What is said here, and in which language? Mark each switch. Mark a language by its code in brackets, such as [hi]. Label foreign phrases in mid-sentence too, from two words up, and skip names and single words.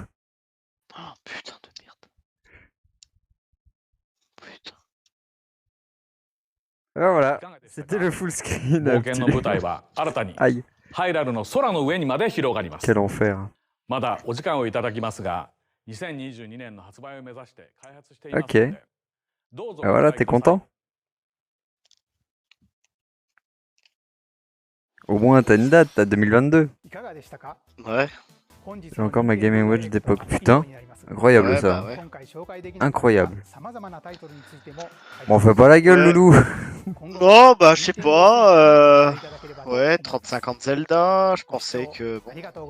[fr] Oh putain de merde. Putain. Ah voilà, c'était le [en] full screen. [ja] 冒険の舞台は新たに [fr] Aïe, [ja] ハイラルの空の上にまで広がります。 [fr] quel enfer. [ja] まだお時間をいただきますが、2022年の発売を目指して開発していますの [fr] Ok. [ja] で、どうぞ [fr] Ah voilà, t'es content? Au moins, t'as une date, t'as 2022. [ja] いかがでしたか？ [fr] Ouais. J'ai encore ma Game & Watch d'époque. Putain, incroyable Ouais, ça. bah ouais. Incroyable. Bon, on fait pas la gueule, Ouais. loulou. Non, bah je sais pas. Ouais, 35 ans de Zelda, je pensais que... Bon.